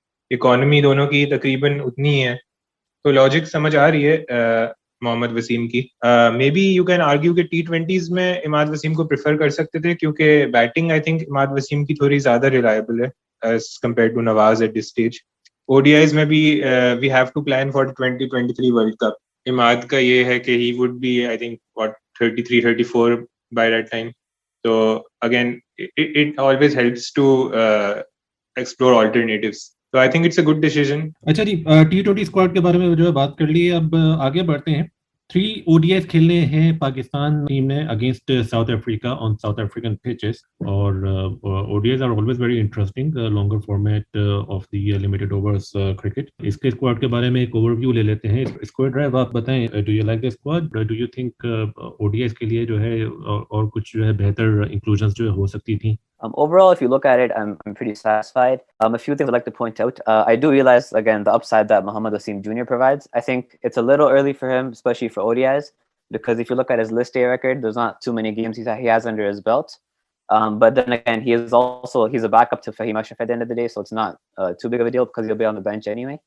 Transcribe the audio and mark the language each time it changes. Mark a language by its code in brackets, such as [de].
[ur] Economy دونوں کی تقریباً اتنی ہی ہے تو لاجک سمجھ آ رہی ہے محمد وسیم کی. [en] maybe you can argue [ur] کہ T20s میں عماد وسیم کو پریفر کر سکتے تھے کیونکہ بیٹنگ آئی تھنک عماد وسیم کی تھوڑی زیادہ ریلائبل ہے [en] as compared to Nawaz at this stage. [ur] ODIs میں بھی [en] we have to plan for the 2023 World Cup. [ur] عماد کا یہ ہے کہ [en] he would be I think what 33-34 by that time. So again it always helps to explore alternatives. So I think it's a good decision. [ur] اچھا جی، T20 squad کے بارے میں جو ہے بات کر لی. اب آگے بڑھتے ہیں. 3 ODIs کھیلنے ہیں پاکستان ٹیم نے [en] Against South Africa on South African pitches. اور ODIs are always very interesting, longer format of the limited overs cricket. [ur] اس کے اسکواڈ کے بارے میں ایک اوور ویو لے لیتے ہیں. اسکواڈ ڈرائیو آپ بتائیں, [en] do you like the squad? Do you think [ur] ODIs کے لیے جو ہے اور کچھ جو ہے بہتر انکلوژنس جو ہو سکتی تھیں؟ [en] Overall, if you look at it, I'm pretty satisfied. A few things I'd like to point out. I do realize, again, the upside that Mohammad Wasim Jr. provides. I think it's a little early for him, especially for ODIs, because if you look at his list A record, there's not too many games he has under his belt. But then again, he's a backup to Fahim Ashraf at the end of the day, so it's not too big of a deal because he'll be on the bench anyway.